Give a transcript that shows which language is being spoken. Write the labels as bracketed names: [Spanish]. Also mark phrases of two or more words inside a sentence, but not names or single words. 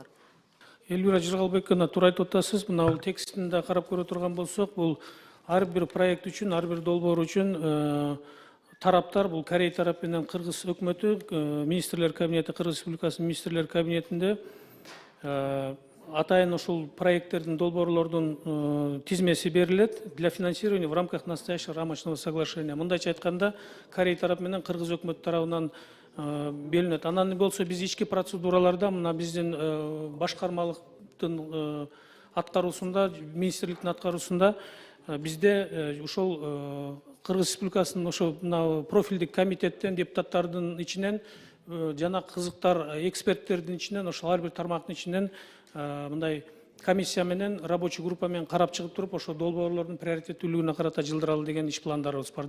[Kyrgyz] Элвира Жыргалбековна, туура айтып атасыз. Мына бул текстин да карап көрө турган болсок, бул ар бир проект үчүн, ар бир долбоор үчүн тараптар, бул Корей тарап менен Кыргыз өкмөтү, министрлер кабинети, Кыргыз Республикасынын министрлер кабинетинде атайын ушул проекттердин, долбоорлордун тизмеси берилет [Russian] для финансирования в рамках настоящего рамочного соглашения. [Kyrgyz] Мындайча айтканда, Корей тарап менен Кыргыз өкмөтү тарабынан белинет. Анан болсо биз ички процедураларда мына биздин башкармалыктын аткаруусунда, министрликтин аткаруусунда бизде ушул Кыргыз Республикасынын ошо профилдик комитеттен депутаттардын ичинен жана кызыктар эксперттердин ичинен, ошол ар бир тармактын ичинен мындай комиссия менен [Russian] рабочий группа [Kyrgyz] менен карап чыгып туруп ошо долбоорлордун приоритеттүүлүгүнө карата жылдыралы деген иш пландарыбыз бар да.